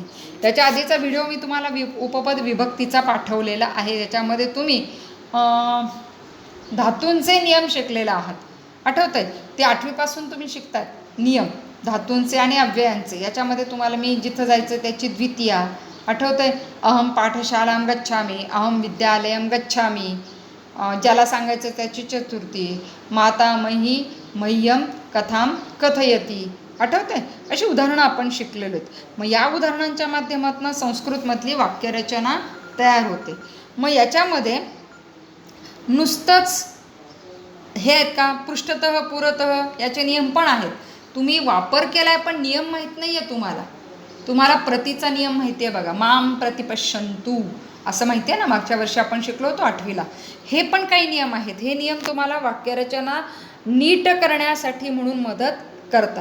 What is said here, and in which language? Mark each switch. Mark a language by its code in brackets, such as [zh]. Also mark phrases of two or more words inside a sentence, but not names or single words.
[mr] त्याच्या आधीचा व्हिडिओ मी तुम्हाला उपपद विभक्तीचा पाठवलेला आहे. त्याच्यामध्ये तुम्ही धातूंचे नियम शिकलेला आहात, आठवत आहे? ते 8वीपासून तुम्ही शिकतात नियम धातूंचे आणि अव्ययांचे. याच्यामध्ये तुम्हाला मी जिथं जायचं त्याची द्वितीया आठवतं आहे. [sa] अहम पाठशालां गच्छामी, अहम विद्यालयं गच्छामी. [mr] ज्याला सांगायचं त्याची चतुर्थी, [sa] मातामही मह्यम कथाम कथयती, [mr] आठवतं आहे? अशी उदाहरणं आपण शिकलेलो आहेत. मग या उदाहरणांच्या माध्यमातून संस्कृतमधली वाक्यरचना तयार होते. मग याच्यामध्ये नुसतंच हे आहेत का? [sa] पृष्ठतः पुरतः [mr] याचे नियम पण आहेत. तुम्ही वापर केला आहे पण नियम माहीत नाही आहे तुम्हाला. तुम्हाला प्रतीचा नियम माहिती आहे बघा, [sa] माम प्रतिपश्यन्तु [mr] असं माहिती आहे ना, मागच्या वर्षी आपण शिकलो होतो 8वीला. हे पण काही नियम आहेत. हे नियम तुम्हाला वाक्यरचना नीट करण्यासाठी म्हणून मदत करतात.